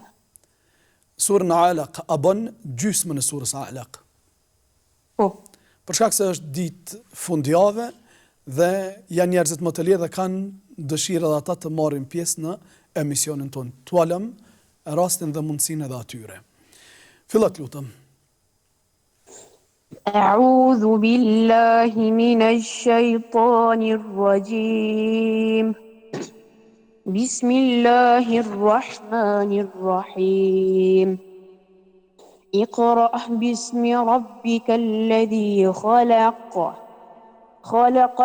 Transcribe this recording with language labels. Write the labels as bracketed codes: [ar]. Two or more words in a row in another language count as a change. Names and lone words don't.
[sq] Surën Alaq, a bën gjysmën e surës Alaq. Po, Për shkak se është ditë fundjavë dhe janë njerëzit më të lirë dhe kanë dëshirë dhe ata të marrin pjesë në emisionin tonë. Tualëm rastin dhe mundësinë edhe atyre. Fillat lutem. [ar] أعوذ بالله من الشيطان الرجيم. بسم الله الرحمن الرحيم. اقرأ باسم ربك الذي خلق خلق